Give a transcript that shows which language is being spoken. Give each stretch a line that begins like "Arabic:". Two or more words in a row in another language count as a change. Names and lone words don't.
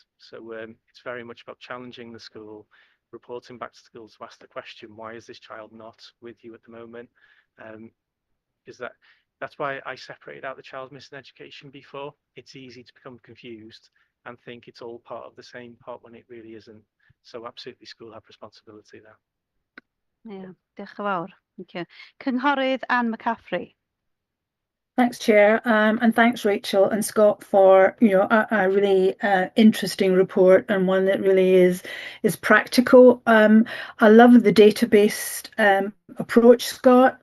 English: So it's very much about challenging the school, reporting back to schools to ask the question, why is this child not with you at the moment? That's why I separated out the child missing education before. It's easy to become confused and think it's all part of the same pot when it really isn't. So absolutely, school have responsibility there.
Welsh: Ie, diolch yn fawr.
English: Thank you.
Welsh: Cynghorydd Anne McCaffrey.
English: Thanks, Chair, and thanks, Rachel and Scott, for a really interesting report, and one that really is practical. I love the data-based approach, Scott.